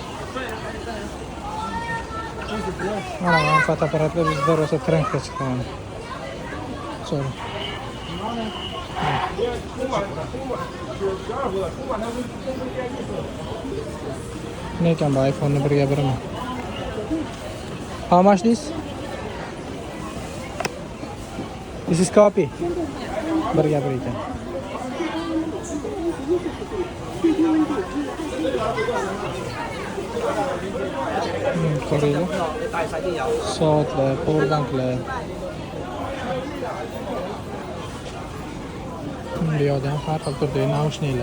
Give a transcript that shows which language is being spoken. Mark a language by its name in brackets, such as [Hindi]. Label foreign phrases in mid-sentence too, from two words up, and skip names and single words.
[Uzbek] Mana fotoapparatlar bizda rosa trendga chiqqan. Sorry. Ne ekan bu iPhone'ni birga birmi? [English] How much this? This is copy. [Uzbek] Birga bir ekan. Ko'ringlar. Soatlar, powerbanklar. Bu yerda ham har xil turdagi naushniklar.